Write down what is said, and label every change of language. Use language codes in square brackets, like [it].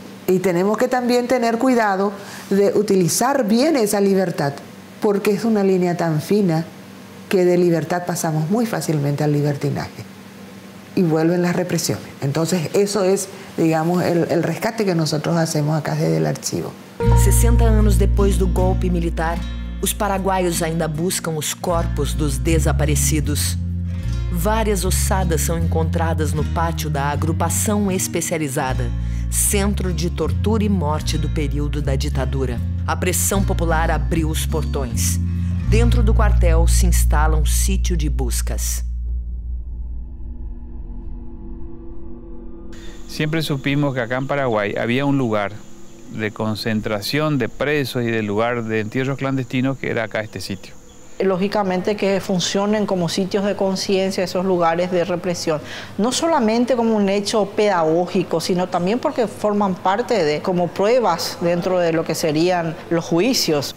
[es] Y tenemos que también tener cuidado de utilizar bien esa libertad, porque es una línea tan fina que de libertad pasamos muy fácilmente al libertinaje y vuelven las represiones. Entonces eso es, digamos, el rescate que nosotros hacemos acá desde el archivo. [pt] 60 anos depois do golpe militar, os paraguaios ainda buscam os corpos dos desaparecidos. Várias ossadas são encontradas no pátio da Agrupação Especializada, centro de tortura e morte do período da ditadura. A pressão popular abriu os portões. Dentro do quartel se instala um sítio de buscas. [es] Siempre supimos que acá en Paraguay había un lugar de concentración de presos y del lugar de entierros clandestinos que era acá este sitio. Lógicamente que funcionen como sitios de conciencia esos lugares de represión, no solamente como un hecho pedagógico, sino también porque forman parte de como pruebas dentro de lo que serían los juicios.